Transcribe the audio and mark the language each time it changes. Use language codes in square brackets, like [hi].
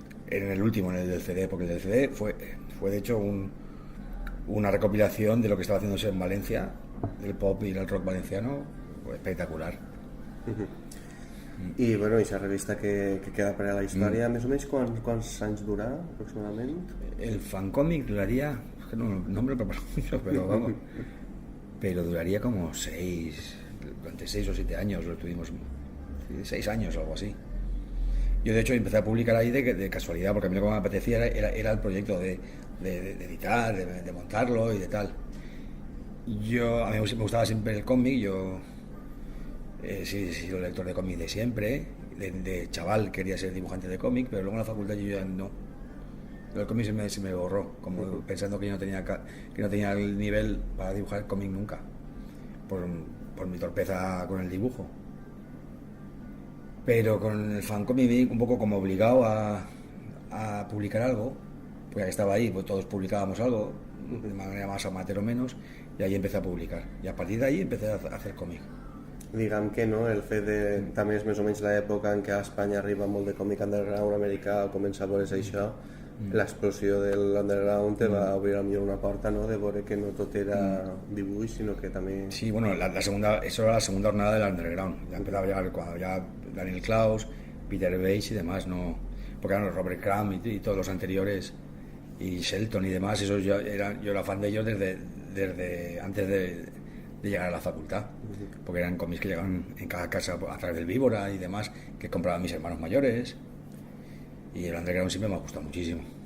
[es] En el último, en el del CD, porque el del CD fue de hecho una recopilación de lo que estaba haciéndose en Valencia, del pop y del rock valenciano, pues espectacular. [ca] I bueno, aquesta revista que queda per a la història, més o menys quants anys durà aproximadament? [es] El Fancomic duraría, es que no me lo preparo mucho, pero vamos, pero duraría como durante 6 o 7 años, lo estuvimos, 6 años o algo así. Yo de hecho empecé a publicar ahí de casualidad, porque a mí lo que me apetecía era el proyecto de editar, de montarlo y de tal. A mí me gustaba siempre el cómic, yo he sido lector de cómic de siempre, de chaval quería ser dibujante de cómic, pero luego en la facultad yo ya no. El cómic se me borró, como pensando que yo no tenía el nivel para dibujar cómic nunca, por mi torpeza con el dibujo. Pero con el Fancomic un poco como obligado a publicar algo, porque ya estaba ahí, pues todos publicábamos algo, de manera más amateur o menos, y ahí empecé a publicar. Y a partir de ahí empecé a hacer cómic. [ca] Diguem que no, el fet de... També és més o menys l'època en què a Espanya arriba molt de còmic underground americà, comença a veure's això, l'explosió de l'underground te va obrir potser una porta, no?, de veure que no tot era dibuix, sinó que també... [es] Sí, bueno, eso era la segunda jornada del underground. Ya empezaba a llegar cuando ya Daniel Klaus, Peter Bates y demás, no... Porque eran Robert Crumb y todos los anteriores, y Shelton y demás, yo era fan de ellos desde antes de llegar a la facultad, porque eran cómics que llegaban en cada casa a través del Víbora y demás, que compraban mis hermanos mayores, y el underground siempre me ha gustado muchísimo.